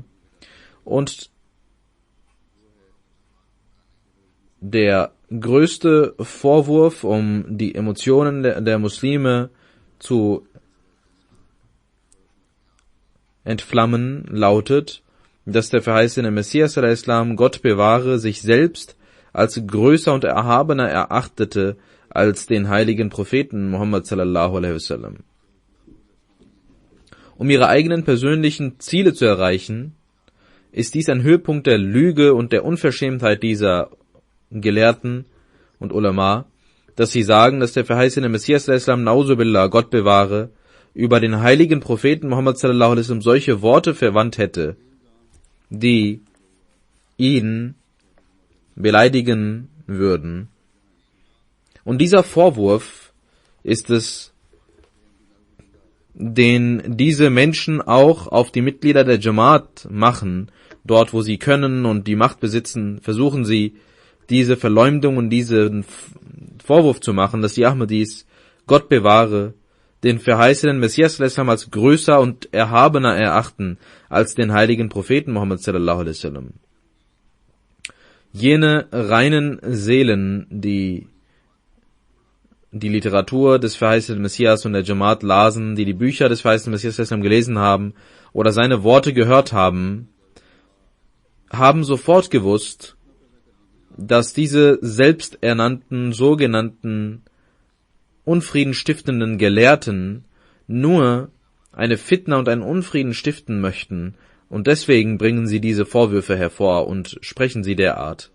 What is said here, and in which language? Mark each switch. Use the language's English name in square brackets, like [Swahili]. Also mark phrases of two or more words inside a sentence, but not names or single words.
[German] Und der größte Vorwurf, um die Emotionen der Muslime zu entflammen, lautet, dass der verheißene Messias al-Islam, Gott bewahre, sich selbst als größer und erhabener erachtete als den heiligen Propheten Muhammad [Arabic] صلى الله عليه وسلم. [German] Um ihre eigenen persönlichen Ziele zu erreichen, ist dies ein Höhepunkt der Lüge und der Unverschämtheit dieser Gelehrten und Ulama, dass sie sagen, dass der verheißene Messias al-Islam, Nauzubillah, Gott bewahre, über den heiligen Propheten Muhammad [Arabic] صلى الله عليه وسلم [German] solche Worte verwandt hätte, die ihn beleidigen würden. Und dieser Vorwurf ist es, den diese Menschen auch auf die Mitglieder der Jamaat machen. Dort, wo sie können und die Macht besitzen, versuchen sie, diese Verleumdung und diesen Vorwurf zu machen, dass die Ahmadis, Gott bewahre, den verheißenen Messias als größer und erhabener erachten als den heiligen Propheten Muhammad [Arabic] صلى الله عليه وسلم. [German] Jene reinen Seelen, die Literatur des verheißenen Messias und der Jamaat lasen, die Bücher des verheißenen Messias gelesen haben oder seine Worte gehört haben, haben sofort gewusst, dass diese selbsternannten, sogenannten unfriedenstiftenden Gelehrten nur eine Fitna und einen Unfrieden stiften möchten, und deswegen bringen sie diese Vorwürfe hervor und sprechen sie derart.